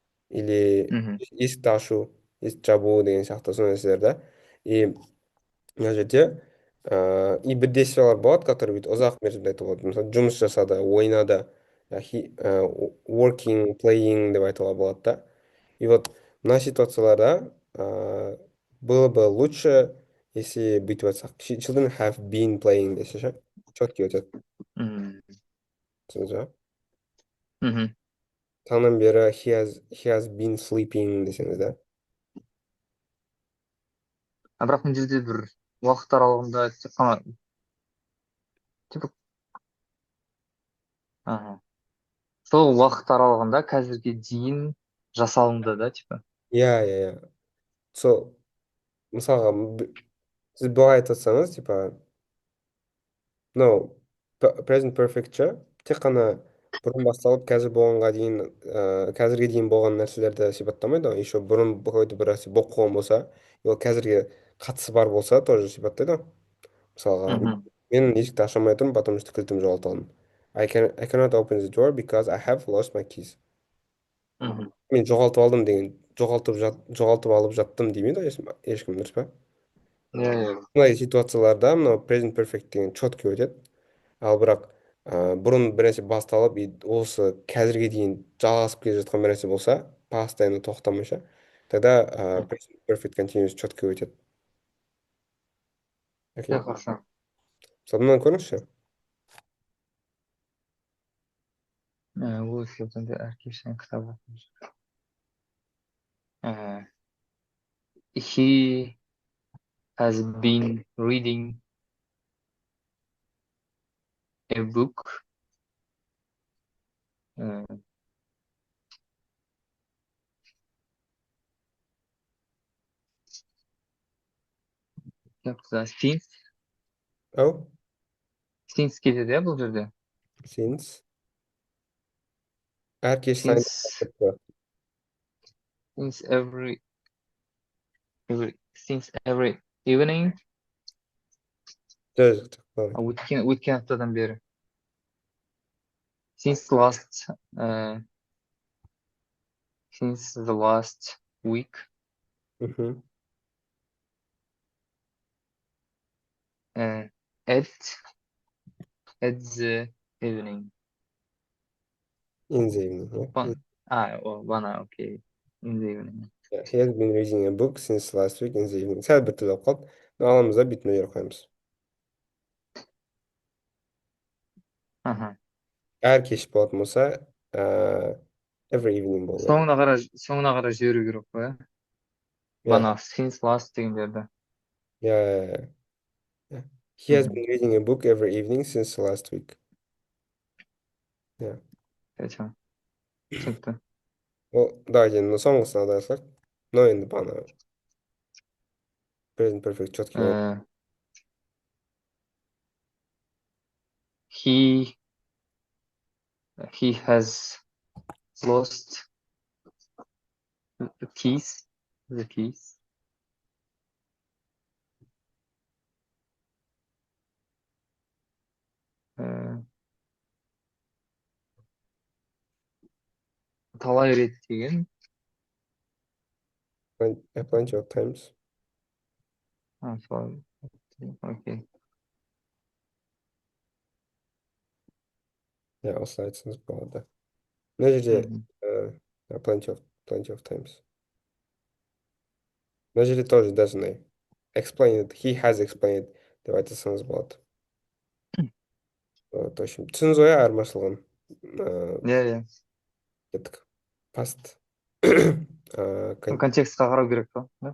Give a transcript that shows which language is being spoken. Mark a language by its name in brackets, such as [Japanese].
[Kazakh] Или есікті ашу, есікті жабу деген сияқты сондай нәрселер да. И мына жерде и бір действиялар болады, которые бүйтіп ұзақ мерзімде айтуға болады. Мысалы, жұмыс жасады, ойнады, working, playing деп айтуға болады да. [Russian] И вот [Kazakh] мына ситуацияларда [Russian] было бы лучше, если [Kazakh] бүйтіп айтсақ. [English] Children have been playing десе ше. [Kazakh] Четкий өтеді. Түсіндіңіз ба? Таңнан бері [English] he has been sleeping [Kazakh] десеңіз да. Бірақ мына жерде бір уақыт аралығында тек қана типа ага. Сол уақыт аралығында қазірге дейін жасалынды да типа. иә иә иә сол мысалға сіз былай айтып жатсаңыз типа мынау present perfectше тек қана бұрын басталып қазір болғанға дейін қазірге дейін болған нәрселерді сипаттамайды ғой еще бұрын какой-то бір нәрсе болып қойған болса ол қазірге қатысы бар болса тоже сипаттайды ғой мысалға Мгм. мен есікті аша алмай тұрмын потому что кілтімді жоғалтып алдым [English] I cannot open the door because I have lost my keys. Мгм. [Kazakh] Мен жоғалтып алдым деген жоғалтып алып жаттым демейді ғой ешкім, дұрыс па? Иә, иә. Бұндай ситуацияларда мынау present perfect деген четкий өтеді. Ал бірақ бұрын бір нәрсе басталып осы қазірге дейін жалғасып келе жатқан бір нәрсе болса постоянно тоқтамайша тогда Мгм. present perfect continuous четкий өтеді. Иә, [English] Окей. [Russian] хорошо. [Kazakh] Мысалы мынаны көріңізші. Уилфилдың әркешен кітабы. [English] Ә, He has been reading a book. Ә, since Ау? [Kazakh] кетеді иә бұл жерде. Since әр кеш сайын [English] Since since since every evening. [Kazakh] жоқ жоқ Өткен аптадан бері. [English] Since last since the last week. мхм. At the evening. In the evening, yeah. Бана, окей. In the evening. Yeah, he has been reading a book since last week in the evening. [Kazakh] Сәл бір тіл қалды. Аламыз да бүйтін жер қоямыз. Аха. Әр кеш болатын болса, every evening болу керек. Соңына қарай жіберу керек қой, иә? [English] Yeah, [Kazakh] Бана since last деген жерде. [English] yeah, yeah. He has been reading a book every evening since last week. Yeah. [Kazakh] Хорошо. Түсінікті. Давайте енді соңғысына аударсақ. Мынау енді бана present perfect четкий болып. [English] Ә, He has lost the keys. The keys. [Kazakh] Ә, Талай рет деген. [English] Plenty of times. [Kazakh] Солай. Окей. Yeah, осылай айтсаңыз болады. Мына жерде plenty of times. Мына жерде тоже даже [English] explain it. He has explained [Kazakh] деп айтсаңыз болады. В общем, түсіндіңіз ғой айырмашылығын. Иә, иә. Кеттік. Past. Контекстқа қарау керек па?